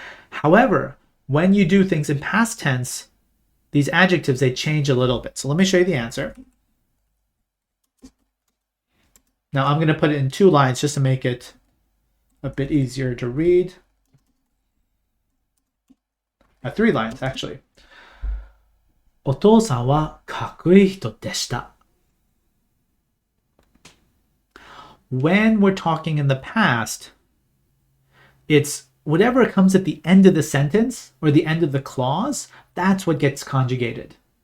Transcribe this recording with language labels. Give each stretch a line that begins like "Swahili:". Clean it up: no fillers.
English: However, when you do things in past tense, these adjectives, they change a little bit. So let me show you the answer. Now I'm going to put it in 2 lines just to make it a bit easier to read. 3 lines, actually.
Japanese: お父さんはかっこいい人でした.
English: When we're talking in the past, it's whatever comes at the end of the sentence or the end of the clause, that's what gets conjugated.